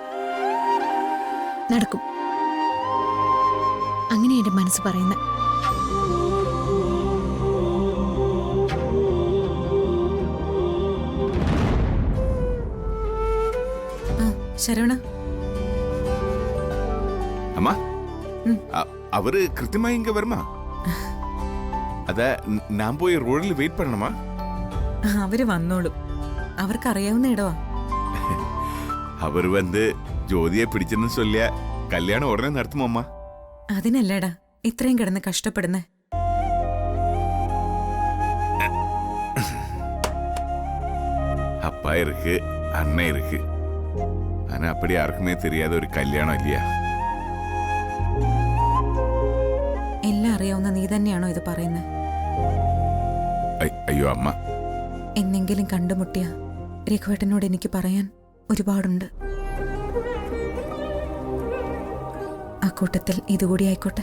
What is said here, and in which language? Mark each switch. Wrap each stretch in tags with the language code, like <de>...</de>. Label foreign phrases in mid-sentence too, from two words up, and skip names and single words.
<ml>നടക്കും, അങ്ങനെ എന്റെ മനസ്സ് പറയുന്നത്. ശരവണ,</ml> <ta>அம்மா அவரு கிருத்தியமா இங்க வருமா?</ta> <ml>അതാ ഞാൻ പോയി റോഡിൽ വെയിറ്റ് பண்ணணுமா? അവര് വന്നോളൂ, അവർക്കറിയാവുന്ന ഇടവാ. അവര് വന്ന് ജ്യോതിയെ പിടിച്ചെന്ന് ചൊല്ലിയ കല്യാണം ഉടനെ നടത്തുമോ അമ്മ? അതിനല്ലേടാ ഇത്രയും കിടന്ന് കഷ്ടപ്പെടുന്നേ.</ml> <ta>அப்பா இருக்கு, அண்ணன் இருக்கு. ஆனா அப்படி யாருக்குமே தெரியாத ஒரு கல்யாணம் இல்லையா?</ta> <ml>എല്ലാം അറിയാവുന്ന നീ തന്നെയാണോ ഇത് പറയുന്നത്? അയ്യോ അമ്മ, എന്നെങ്കിലും കണ്ടുമുട്ടിയ രഘുവേട്ടനോട് എനിക്ക് പറയാൻ ഒരുപാടുണ്ട്. ആ കൂട്ടത്തിൽ ഇതുകൂടി ആയിക്കോട്ടെ.</ml>